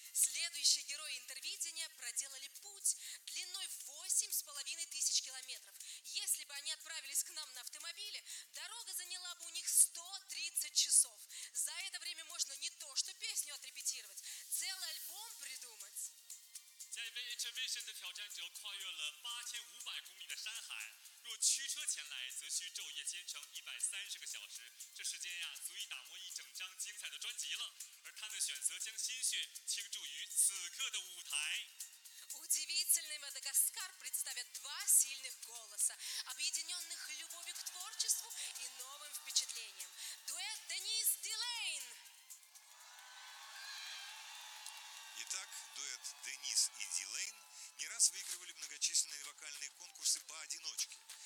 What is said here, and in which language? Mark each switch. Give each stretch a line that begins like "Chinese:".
Russian: Следующие герои интервидения проделали путь длиной в 8500 километров. Если бы они отправились к нам на автомобиле, дорога заняла бы у них 130 часов. За это время можно не то что песню отрепетировать, целый альбом придумать.
Chinese: 在VHVision的挑战者跨越了8500公里的山海，若驱车前来，则需昼夜兼程130个小时，这时间呀，足以打磨一整张精彩的专辑了。而他们选择将心血倾注于此刻的舞台。
Russian: Удивительный Мадагаскар представят два сильных голоса, объединенных любовью к творчеству и новым впечатлением. Дуэт Денис Дилейн. Итак, дуэт Денис и Дилейн не раз выигрывали многочисленные вокальные конкурсы поодиночке.